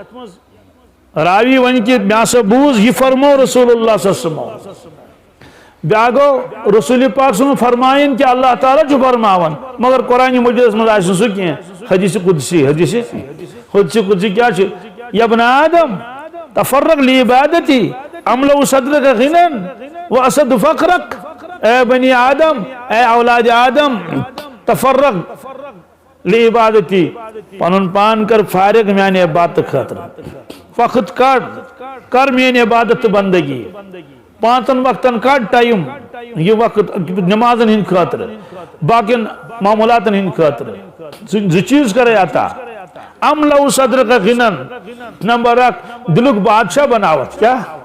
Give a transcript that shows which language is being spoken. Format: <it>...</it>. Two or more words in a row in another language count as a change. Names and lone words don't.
<ks>راوی ونہِ کہِ مےٚ ہسا بوٗز یہِ فرمو رسول اللہ</ks> <ar>صلی اللہ علیہ وسلم</ar> <ks>بیٛاکھ گوٚو رسول پاک سُنٛد فرمایِن کہِ اللہ تعالیٰ چھُ فرماوان مگر قرآنہِ مجیدس منٛز آسہِ نہٕ سُہ کینٛہہ حدیث قدسی قدسی کیٛاہ چھُ</ks> <ar>یا ابن آدم تفرق لعبادتی املأ صدرک غنى واسد فقرک</ar> <ks>اے بنی آدم اے اولاد آدم</ks> <ar>تفرق لعبادتی</ar> <ks>پنن پان کر فارغ میانہِ عبادت خاطرٕ وقت کر میٲنۍ عبادت تہٕ بندگی پانٛژن وقتن کڑ ٹایم یہ وقت نمازن ہند خاطرٕ باقین معمولاتن ہند خاطرٕ زٕ چیٖز کرے عطا</ks> <ar>املأ صدرک غنى</ar> <ks>نمبر اکھ دلُک بادشاہ بناوت کیا</ks>